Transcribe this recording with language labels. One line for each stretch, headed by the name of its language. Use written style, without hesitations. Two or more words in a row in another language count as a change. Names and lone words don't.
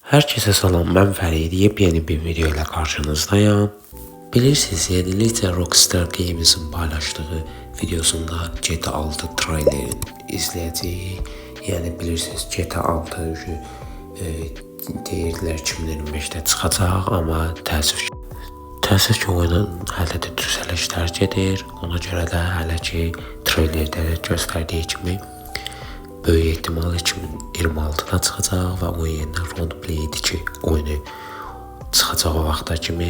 Turkish: Herkese salam, ben Fərid. Yepyeni bir video ile karşınızdayım. Bilirsiniz, yeniliklə Rockstar Games'in paylaştığı videosunda GTA 6 trailerini izleyeceğiz.
Azerbaijani: Yani bilirsiniz, GTA 6 deyirdilər 2025'te çıxacaq, amma təəssüf ki oyunun hələ də düzəlişlər gedir. Ona görə də hələ ki trailerdə göstərdiyi kimi böyük ehtimal 2026'da çıxacaq və o yenidən Roleplay 2 oyunu çıxacaq o vaxta kimi.